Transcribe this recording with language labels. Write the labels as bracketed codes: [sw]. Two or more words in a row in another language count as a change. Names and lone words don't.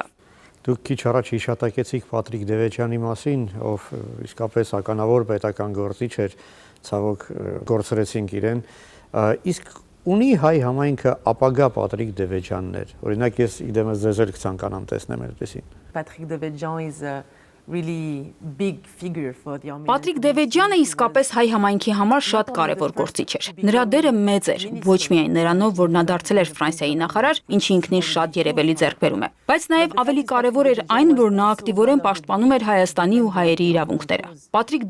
[hy] Դուք քիչ առաջ հիշատակեցիք Պատրիկ Դևեջյանի մասին, ով իսկապես ականավոր պետական գործիչ էր, ցավոք գործրեցինք իրեն, իսկ ունի հայ համայնքը ապագա Պատրիկ Դևեջյաններ։ Օրինակ ես իդեմս ձեզ էլ կցանկանամ տեսնեմ այդպեսին։ [en] Patrick Devedjian is a really big figure for the Armenian. [hy] Պատրիկ Դևեջյանը իսկապես հայ համայնքի համար շատ կարևոր գործիչ էր։ Նրա դերը մեծ էր, ոչ միայն նրանով, որ նա դարձել էր Ֆրանսիայի նախարար, ինչը ինքնին շատ երևելի ձեռքբերում է, բայց նաև ավելի կարևոր էր այն, որ նա ակտիվորեն պաշտպանում էր Հայաստանի ու հայերի իրավունքները։ Պատրիկ